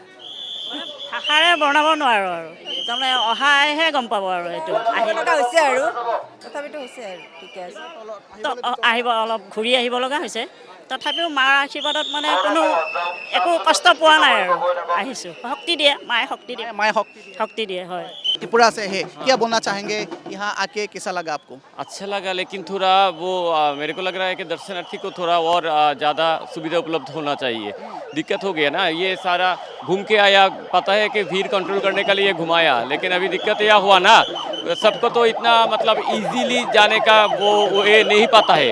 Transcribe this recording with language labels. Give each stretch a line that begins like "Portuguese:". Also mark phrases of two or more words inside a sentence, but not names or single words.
Assamese: ভাষাৰে বৰ্ণাব নোৱাৰোঁ আৰু তাৰমানে অহাইহে গম পাব আৰু এইটো হৈছে আৰু তথাপিতো হৈছে আৰু ঠিকে আছে। আহিব, অলপ ঘূৰি আহিব লগা হৈছে, তথাপিও মাৰ আশীৰ্বাদত মানে কোনো একো কষ্ট পোৱা নাই আৰু আহিছোঁ। শক্তি দিয়ে মায়ে, শক্তি দিয়ে, माए শক্তি দিয়ে। হয়,
Hindi: त्रिपुरा से है, क्या बोलना चाहेंगे यहाँ आके, कैसा लगा आपको? अच्छा लगा, लेकिन थोड़ा वो मेरे को लग रहा है कि दर्शनार्थी को थोड़ा और ज़्यादा सुविधा उपलब्ध होना चाहिए। दिक्कत हो गया ना, ये सारा घूम के आया, पता है कि भीड़ कंट्रोल करने के लिए घुमाया, लेकिन अभी दिक्कत यह हुआ ना, सबको तो इतना मतलब इजीली जाने का वो ये नहीं पता है।